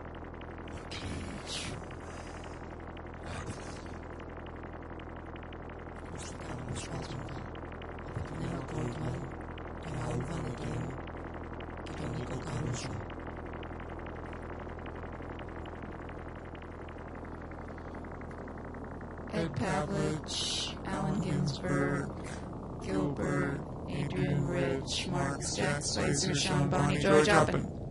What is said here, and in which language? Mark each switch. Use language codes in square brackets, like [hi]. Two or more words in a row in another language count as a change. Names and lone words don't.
[el] Πώς θα κάνουμε σφάλματα από τον Έμμα Γκόλντμαν, τον Ραούλ Βανεγκέμ και τον Νίκο Καρούζο. Ed Pavlic, Allen Ginsburg, Gilbert, Adrienne, Marx, Jack Spicer, Bonney, George Oppen.